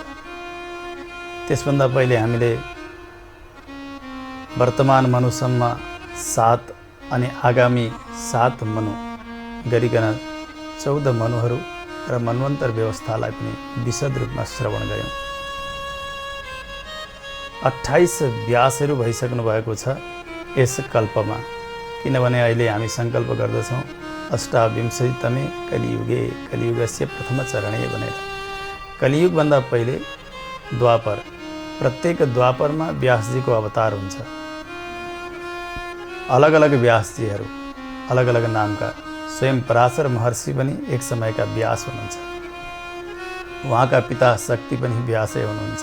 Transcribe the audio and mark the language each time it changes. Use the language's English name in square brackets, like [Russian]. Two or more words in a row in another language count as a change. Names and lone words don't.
[Nepali] त्यसभन्दा पहिले हामीले वर्तमान मनुसम्म 7 अनि आगामी 7 मनु गरिकन 14 मनुहरू र मन्वन्तर व्यवस्थालाई पनि विशद रूपमा श्रवण गऱ्यौँ। 28 व्यासहरू भइसक्नु भएको छ यस कल्पमा, किनभने अहिले हामी सङ्कल्प गर्दछौँ [Sanskrit] अष्टाविंशतितमे कलियुगे कलियुगस्य प्रथम चरणे [Nepali] भनेर। कलियुगभन्दा पहिले द्वापर, प्रत्येक द्वापरमा व्यासजीको अवतार हुन्छ। अलग अलग व्यासजीहरू, अलग अलग नामका। स्वयं पराशर महर्षि पनि एक समयका व्यास हुनुहुन्छ। उहाँका पिता शक्ति पनि व्यासै हुनुहुन्छ।